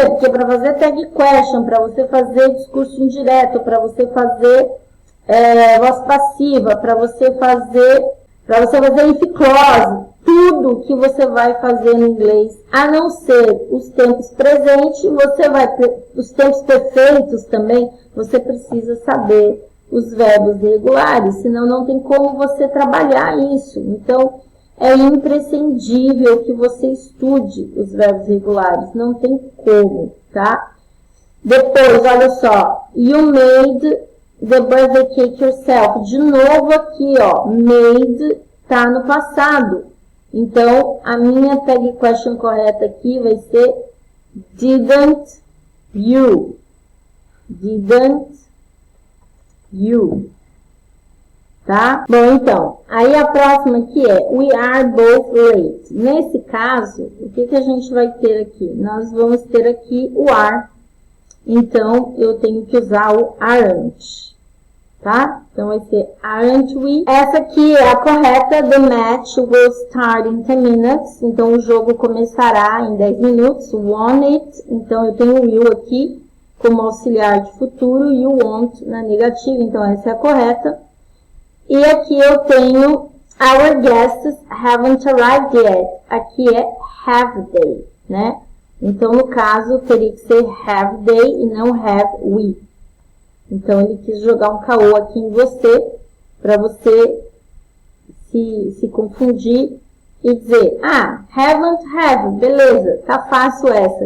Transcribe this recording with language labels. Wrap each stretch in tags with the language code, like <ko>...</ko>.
<pt>Porque para fazer tag question, para você fazer discurso indireto, para você fazer voz passiva, para você fazer if clause, tudo que você vai fazer no inglês, a não ser os tempos presentes, os tempos perfeitos também, você precisa saber os verbos irregulares, senão não tem como você trabalhar isso. Então, é imprescindível que você estude os verbos irregulares, não tem como, tá? Depois, olha só,</pt> <en>you made the birthday cake yourself.</en> <pt>De novo aqui, ó, made tá no passado. Então, a minha tag question correta aqui vai ser</pt> <en>didn't you. Didn't you. Tá?</en> <pt>Bom, então, aí a próxima aqui é</pt> <en>we are both late.</en> <pt>Nesse caso, o que a gente vai ter aqui? Nós vamos ter aqui o are. Então, eu tenho que usar o aren't. Tá? Então, vai ser</pt> <en>aren't we.</en> <pt>Essa aqui é a correta.</pt> <en>The match will start in 10 minutes.</en> <pt>Então, o jogo começará em 10 minutos.</pt> <en>Want it.</en> <pt>Então, eu tenho o will aqui como auxiliar de futuro e o want na negativa. Então, essa é a correta. E aqui eu tenho</pt> <en>our guests haven't arrived yet.</en> <pt>Aqui é</pt> <en>have they,</en> <pt>né? Então, no caso, teria que ser</pt> <en>have they</en> <pt>e não</pt> <en>have we.</en> <pt>Então, ele quis jogar um caô aqui em você, para você se confundir e dizer, haven't, have, beleza, tá fácil essa.</pt>